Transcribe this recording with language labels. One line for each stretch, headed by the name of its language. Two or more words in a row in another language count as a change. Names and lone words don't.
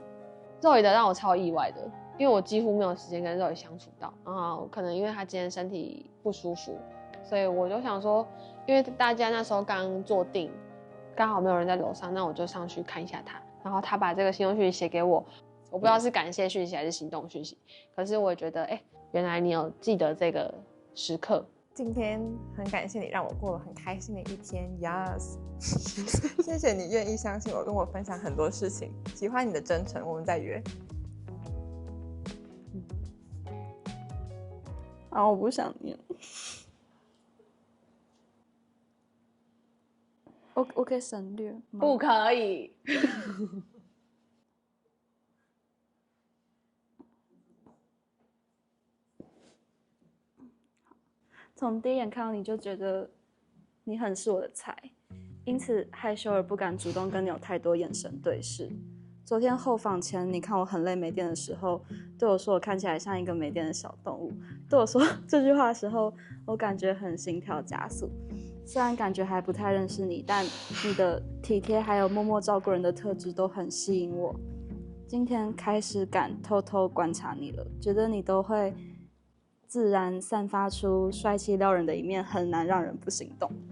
Chinese: Zoe 的讓我超意外的，因為我幾乎没有時間跟 Zoe 相處到，然後可能因為他今天身體不舒服，所以我就想說，因為大家那時候剛坐定，剛好沒有人在樓上，那我就上去看一下他，然後他把這個心動訊息寫給我，我不知道是感謝訊息還是心動訊息，可是我覺得，原來你有記得這個時刻。今天很感謝你讓我過了很開心的一天 ，Yes，謝謝你願意相信我，跟我分享很多事情，喜歡你的真誠，我們再約。啊，我不想念。我可以省略吗？不可以。从第一眼看到你就觉得你很是我的菜，因此害羞而不敢主动跟你有太多眼神对视。昨天后访前，你看我很累没電的時候，對我說我看起來像一個沒電的小動物。對我說這句話的時候，我感覺很心跳加速。雖然感覺還不太認識你，但你的體貼還有默默照顧人的特質都很吸引我。今天開始敢偷偷觀察你了，覺得你都會自然散發出帥氣撩人的一面，很難讓人不心動。